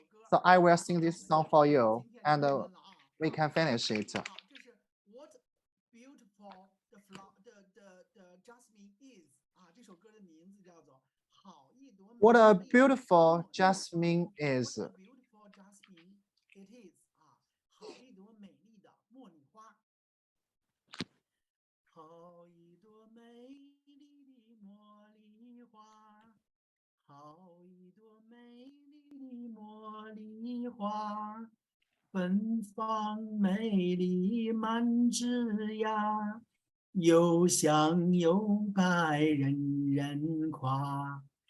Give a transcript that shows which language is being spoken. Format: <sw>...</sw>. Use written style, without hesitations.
<en>So I will sing this song for you, and we can finish it. What beautiful the jasmine is</en> <zh>这首歌的名字叫做好一朵</zh> <en>What a beautiful jasmine is. What a beautiful jasmine it is</en> <zh>好一朵美丽的茉莉花。好一朵美丽的茉莉花，好一朵美丽的茉莉花，芬芳美丽满枝桠，又香又白人人夸。</zh>